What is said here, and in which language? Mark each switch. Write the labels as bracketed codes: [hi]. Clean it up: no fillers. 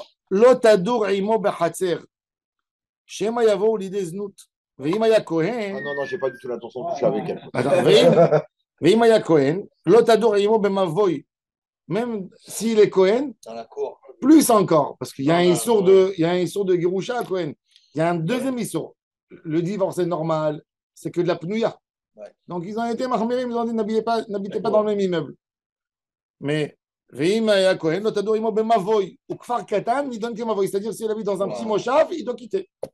[he] לא תדור עמו בחצר, שמא יבואו לידי זנות. ואם היה Ah כהן, [fr] non, j'ai pas du tout l'intention de coucher avec elle. [he] ואם היה כהן, לא תדור עמו במבוי. [fr] Même s'il est Cohen, Dans la cour. plus encore, parce qu'il y a un issour de Girusha à Cohen. Il y a un deuxième issour. Le divorce est normal, c'est que de la pnouya. Ouais. Donc ils ont été mahmirim, ils ont dit n'habitez pas dans le même immeuble. Mais [he] Veim Aya Cohen, l'otador imo bemavoy, [fr] ou kfar katan, il donne que mavoy, c'est-à-dire s'il habite dans un petit moshav, il doit quitter.